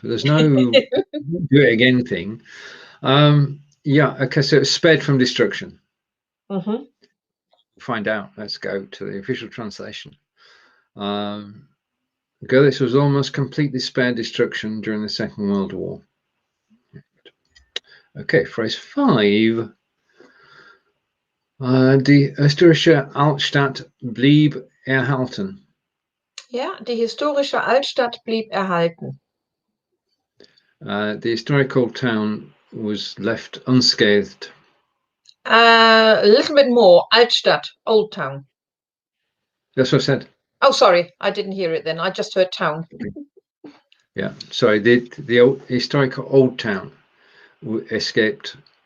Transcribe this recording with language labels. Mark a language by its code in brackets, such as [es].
[en] There's no do it again thing. Yeah, okay, so it's spared from destruction. Find out. Let's go to the official translation. Görlitz was almost completely spared destruction during the Second World War. Okay, phrase 5. [de] Die historische Altstadt blieb erhalten. Ja, die historische Altstadt blieb erhalten. [en] The historical town was left unscathed. A little bit more. Altstadt, old town. That's what I said. Oh, sorry, I didn't hear it then. I just heard town. Yeah, sorry. The old, historical old town escaped.